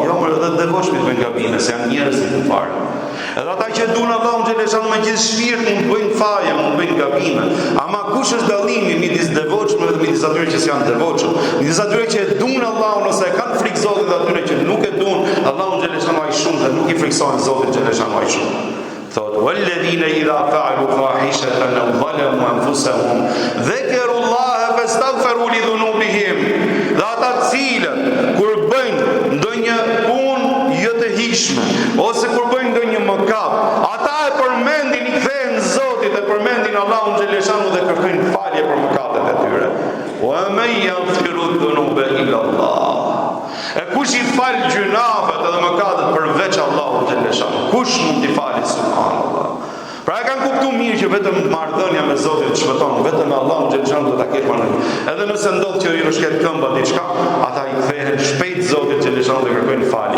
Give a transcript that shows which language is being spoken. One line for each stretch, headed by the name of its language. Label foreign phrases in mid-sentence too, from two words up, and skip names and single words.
Albanian: Jo, më edhe devotshmit bëjnë gabime, se janë njerëz të fare. Edhe ata që duan Allahun xhaleshanu me gjithë shpirtin bëjnë faje, bëjnë gabime. Ama kush është dallimi midis devotshmëve dhe midis atyre që janë devotshëm? Midis atyre që e duan Allahun ose e kanë frikë Zotit dhe atyre që nuk e duan Allahun xhaleshanu aq shumë dhe nuk i frikësojnë Zotit xhaleshanu aq shumë. Thot,
Arabic: والذين إذا فعلوا فاحشة أو ظلموا أنفسهم ذكروا الله فاستغفروا لذنوبهم.
Albanian: Dhe ata të cilët kur bëjnë ndonjë punë jo të hijshme ose kur bëjnë ndonjë mëkat, ata e përmendin, i kthehen Zotit e përmendin Allahun xhaleshanu dhe kërkojnë falje për mëkatet e tyre.
Arabic: ومن يغفر الذنوب إلا الله.
Albanian: E kush i fal gjunafet edhe mëkatet përveç Allahut xhaleshanu? Kush mund t'i falë subhanallah? Pra e kanë kuptuar mirë që vetëm marrëdhënia me Zotin shpëton, vetëm Allahu xhaleshanu do ta ketë punën. Edhe nëse ndodh që i rëshket këmba diçka, ata i kthehen shpejt Zotit xhaleshanu dhe kërkojnë falje.